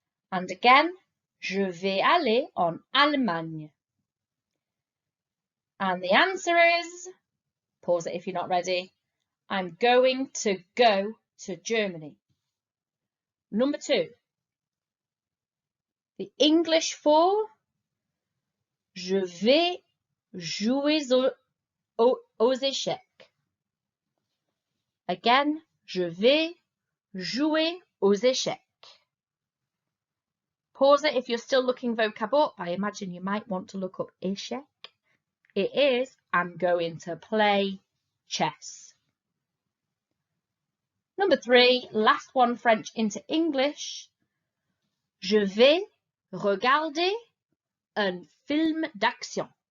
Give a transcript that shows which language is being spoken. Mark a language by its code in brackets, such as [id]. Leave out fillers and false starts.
[en] And again, [fr] je vais aller en Allemagne. [en] And the answer is, pause it if you're not ready, I'm going to go to Germany. Number 2, the English for [fr] je vais jouer aux échecs. [en] Again, [fr] je vais jouer aux échecs. [en] Pause it if you're still looking vocab up. I imagine you might want to look up échec. It is, I'm going to play chess. Number 3, last one French into English. [fr] Je vais regarder un film d'action.